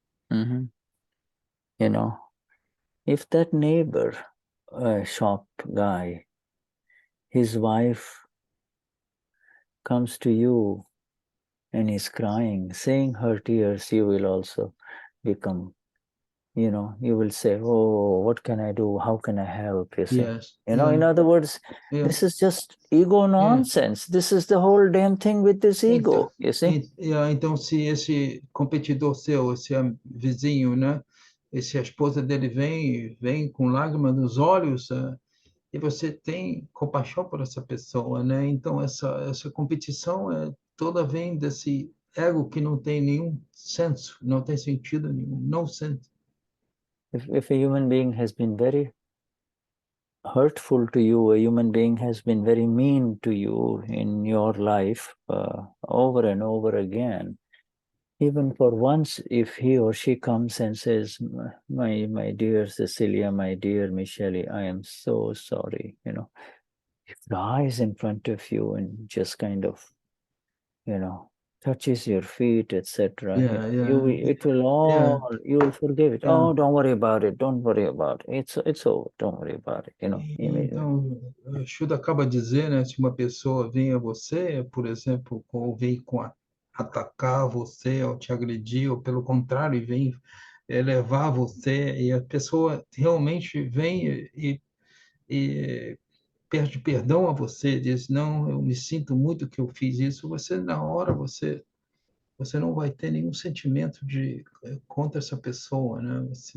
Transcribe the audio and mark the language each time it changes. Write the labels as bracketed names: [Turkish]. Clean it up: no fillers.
[English] You know, if that neighbor, shop guy, his wife comes to you and is crying, saying her tears, you will also become, you will say, oh, what can I do? How can I help? You see? Yes. In other words, this is just ego nonsense. This is the whole damn thing with this ego, you see? [Portuguese] Então, se esse competidor seu, esse vizinho, né? Se a esposa dele vem com lágrimas nos olhos, e você tem compaixão por essa pessoa, né? Então, essa competição toda vem desse ego que não tem nenhum senso, não tem sentido nenhum, [English] no sense. If a human being has been very hurtful to you, a human being has been very mean to you in your life over and over again, even for once, if he or she comes and says, my dear Cecilia, my dear Michele, I am so sorry, he flies in front of you and just kind of, touches your feet, etc. It will all, you will forgive it. Oh, don't worry about it. Don't worry about it. It's over. Don't worry about it. [Portuguese] Então, Shuddha acaba de dizer, né? Se uma pessoa vem a você, por exemplo, ou vem atacar você, ou te agredir, ou pelo contrário, vem levar você, e a pessoa realmente vem e pede perdão a você, diz, não, eu me sinto muito que eu fiz isso, você, na hora, você não vai ter nenhum sentimento contra essa pessoa, né?